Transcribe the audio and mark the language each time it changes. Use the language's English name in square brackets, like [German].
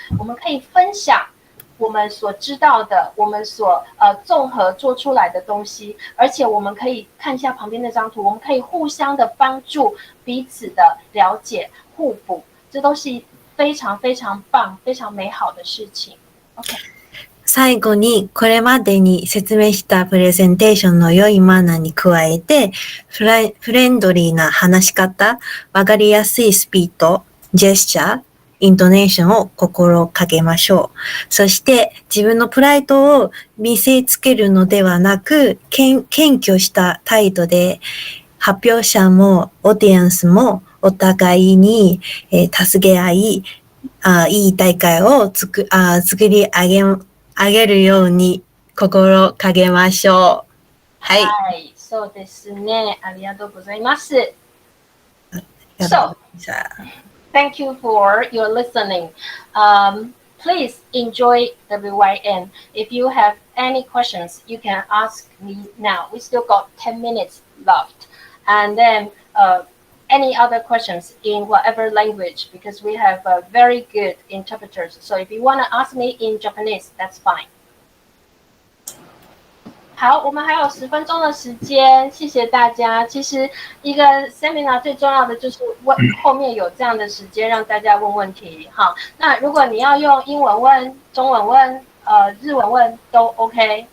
[Chinese] 我们可以分享我们所知道的，我们所综合做出来的东西，而且我们可以看一下旁边那张图，我们可以互相的帮助彼此的了解、互补，这都是非常非常棒、非常美好的事情。 [English] OK。 [Japanese] 最後にこれまでに説明したプレゼンテーションの良いマナーに加えて、フレンドリーな話し方、わかりやすいスピード、ジェスチャー、イントネーションを心がけましょう。そして自分のプライドを見せつけるのではなく、謙虚した態度で発表者もオーディエンスもお互いに助け合い、いい大会を作り上げるように心がけましょう。はい。はい、そうですね。ありがとうございます。 [English] So, thank you for your listening. Please enjoy WYN. If you have any questions, you can ask me now. We still got 10 minutes left. And then any other questions in whatever language, because we have very good interpreters. So if you want to ask me in Japanese, that's fine. [Chinese] 好，我们还有10分钟的时间，谢谢大家。其实一个 seminar 最重要的就是后面有这样的时间让大家问问题。好，那如果你要用英文问、中文问、日文问都 OK。